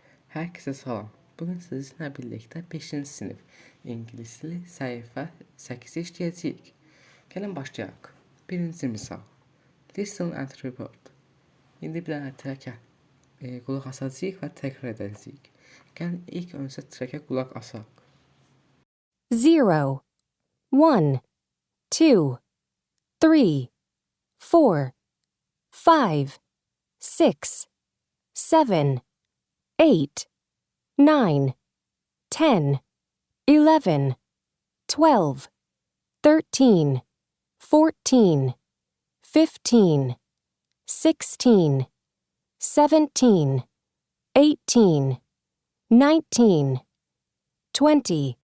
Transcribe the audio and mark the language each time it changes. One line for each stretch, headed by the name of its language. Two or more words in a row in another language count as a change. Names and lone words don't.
Azerbaijani: Herkese salam. Bugün sizinlə birlikdə 5-ci sinif ingilis dili səhifə 8-i işləyəcəyik. Gəlin başlayaq. Birinci misal.
English: Listen and report.
Azerbaijani: İndi bir dənə trəkə qulaq asacağıq və təkrar edəcəyik. Gəlin ilk öncə trəkə qulaq asaq. 0, 1, 2, 3, 4, 5, 6, 7, 8, 9, 10, 11, 12, 13, 14, 15, 16, 17, 18, 19, 20.